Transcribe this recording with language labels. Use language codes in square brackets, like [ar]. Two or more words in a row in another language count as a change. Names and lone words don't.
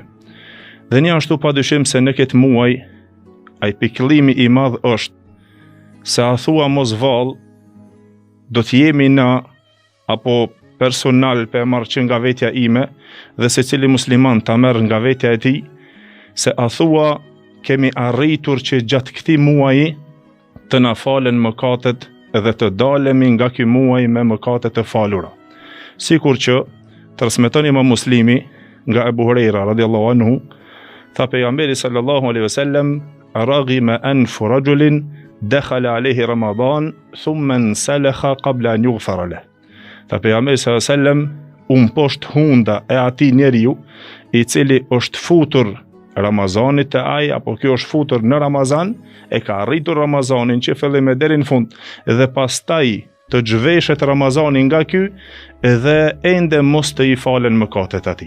[sq] Dhe një ashtu padyshim se në këtë muaj ai pikëllimi I madh është se a thua mos vallë do të jemi na, apo personal pe marrë që nga vetja ime dhe secili musliman ta merr nga vetja e tij, se a thua kemi arritur që gjatë këtij muaji të na falen mëkatet dhe të dalemi nga ky muaj me mëkate të falura. Sikur që transmeton Imam Muslimi nga Abu Huraira [ar] رضي الله عنه, [sq] tha pejgamberi [ar] صلى الله عليه وسلم، رغم أنف رجل دخل عليه رمضان ثم انسلخ قبل أن يغفر له. [sq] Tha pejgamberi [ar] صلى الله عليه وسلم, [sq] poshtë hunda e atij njeriu I cili është futur Ramazanit të ai, apo kjo është futur në Ramazan, e ka arritur Ramazanin që fillim e deri në fund, dhe pastaj të zhveshet Ramazani nga ky, dhe ende mos të I falen mëkatet atij.